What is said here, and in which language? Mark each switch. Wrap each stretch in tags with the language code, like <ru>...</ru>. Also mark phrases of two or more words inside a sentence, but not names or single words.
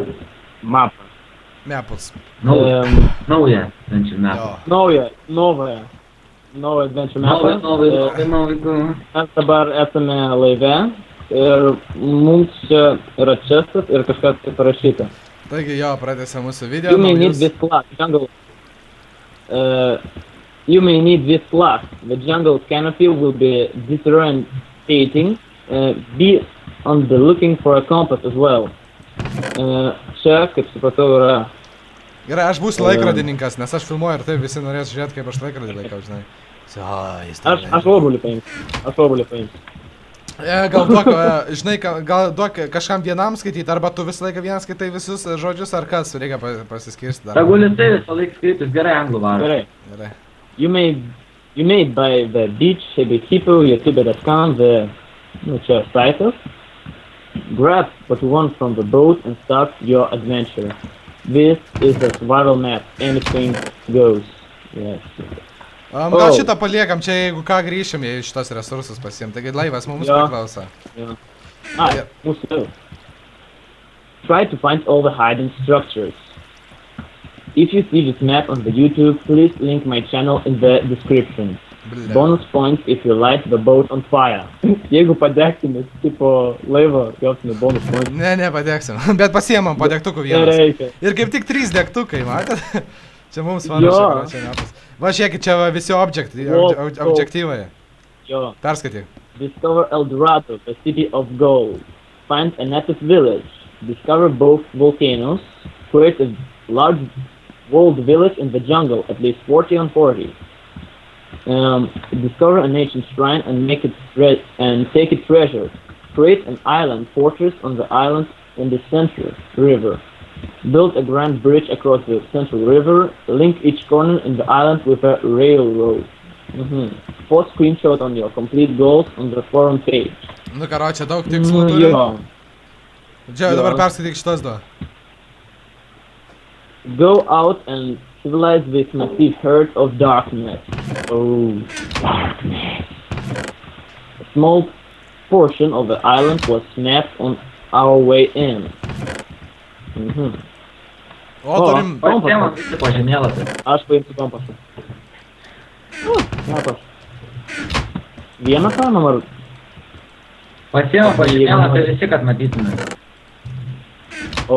<lt>Mepus. Naują Adventure mapą. Naują Adventure mapą. Naują. Mes dabar esame laive ir mums čia yra čestas ir kažkas tai parašyta. Taigi jo, pradėsime mūsų video.</lt> <en>You may need this class, jungle. You may need this class. The jungle canopy will be disorientating. Be on the looking for a compass as well.</en> <lt>Čia, kaip supratau, yra... Gerai, aš būsiu laikrodininkas, nes aš filmuoju ir taip visi norės žiūrėti, kaip aš laikrodį laikau, žinai. Aš obuolį paimsiu. Gal duok, žinai, gal duok kažkam vienam skaityti, arba tu visą laiką vienas skaitai visus žodžius, ar kas, reikia pasiskirsti dar. Tagulis tai visą laiką skaitis, gerai anglų varo. Gerai.</lt> <en>You made by the beach, Hebekipo, youtube.com, the site. Grab what you want from the boat and start your adventure. This is a survival map. Anything goes. Yes.</en> <lt>Gal šitą paliekam, čia jeigu ką grįšim į šitos resursus pasiim, taigi laivas mums priklauso. Mūsų.</lt> <en>Try to find all the hidden structures. If you see this map on the YouTube, please link my channel in the description. Bonus points if you light the boat on fire.</en> <lt>Jeigu padegtumės tipo laivo, gausime</lt> <en>bonus points.</en> <lt>Ne, padegsim, bet pasiemam padegtukų vienas. Ir kaip tik 3 degtukai, matėt? Čia mums panašiai. Va, žiūrėkit, čia visi objektyvai. Perskaityk.</lt> <en>Discover El Dorado, the city of gold. Find a native village. Discover both volcanoes. Create a large walled village in the jungle, at least 40 on 40. Discover an ancient shrine and take it treasure. Create an island fortress on the island in the central river. Build a grand bridge across the central river. Link each corner in the island with a railroad. Post screenshot on your complete goals on the forum page.</en> <lt>Nu, karočią, daug tikslų turi. Čia, dabar perskaityk šitas du.</lt> <en>Go out and civilize this massive herd of darkness. Oh, darkness. A small portion of the island was snapped on our way in.</en> <lt>O, turim... Pasiemam visi po žemėlapį. Aš paimsiu kompasą. Matos. Vieną paimam ar... Pasiemam po žemėlapį visi, kad matytume. O.</lt>